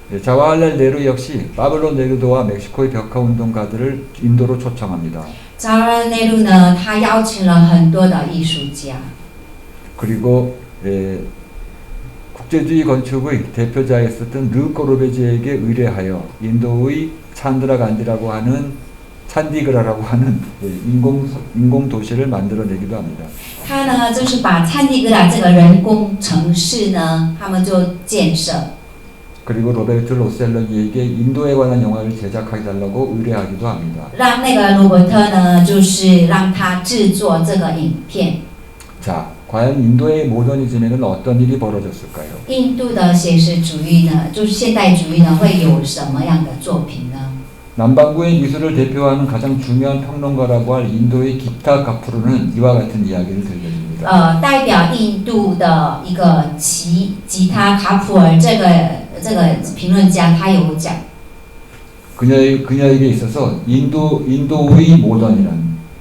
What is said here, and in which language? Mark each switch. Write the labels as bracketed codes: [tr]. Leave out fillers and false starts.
[ko] 자와할랄 네루 역시 파블로 네루도와 멕시코의 벽화 운동가들을 인도로 초청합니다. [zh] 扎瓦内卢呢，他邀请了很多的艺术家。 [ko] 그리고 국제주의 건축의 대표자였었던 르 꼬르베지에게 의뢰하여 인도의 찬드라 간디라고 하는 찬디그라라고 하는 인공 도시를 만들어내기도 합니다. [zh] 他呢，就是把찬디그라这个人工城市呢，他们就建设。 [ko] 그리고 로베르트 로셀러기에게 인도에 관한 영화를 제작해달라고 의뢰하기도 합니다. [zh] 让那个罗伯特呢，就是让他制作这个影片。 [ko] 자, 과연 인도의 모더니즘에는 어떤 일이 벌어졌을까요? [zh] 印度的写实主义呢，就是现代主义呢，会有什么样的作品呢？ [ko] 남반구의 미술을 대표하는 가장 중요한 평론가라고 할 인도의 기타 가프루는 이와 같은 이야기를 들려줍니다. [zh] 代表印度的一个吉他卡普尔这个评论家，他有讲。 [ko] 그녀에게 있어서 인도의 모던이란